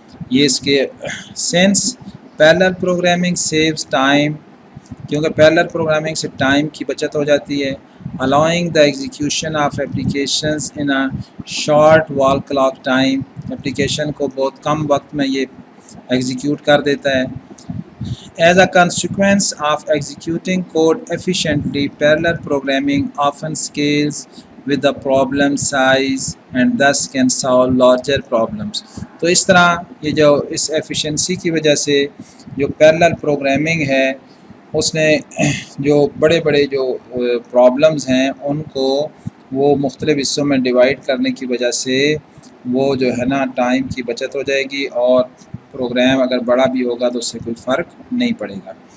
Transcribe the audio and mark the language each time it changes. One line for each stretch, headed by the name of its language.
Urdu: یہ اس کے
English: sense parallel programming saves time,
Urdu: کیونکہ پیرالل پروگرامنگ سے ٹائم کی بچت ہو جاتی ہے.
English: allowing the execution of applications in a short wall clock time,
Urdu: application کو بہت کم وقت میں یہ ایگزیکیوٹ کر دیتا ہے.
English: As a consequence of executing code efficiently, parallel programming often scales with the problem size and thus can solve larger problems.
Urdu: تو اس طرح یہ جو اس ایفیشنسی کی وجہ سے جو پیرالل پروگرامنگ ہے اس نے جو بڑے بڑے جو پرابلمز ہیں ان کو وہ مختلف حصوں میں ڈیوائڈ کرنے کی وجہ سے وہ جو ہے نا ٹائم کی بچت ہو جائے گی, اور پروگرام اگر بڑا بھی ہوگا تو اس سے کوئی فرق نہیں پڑے گا.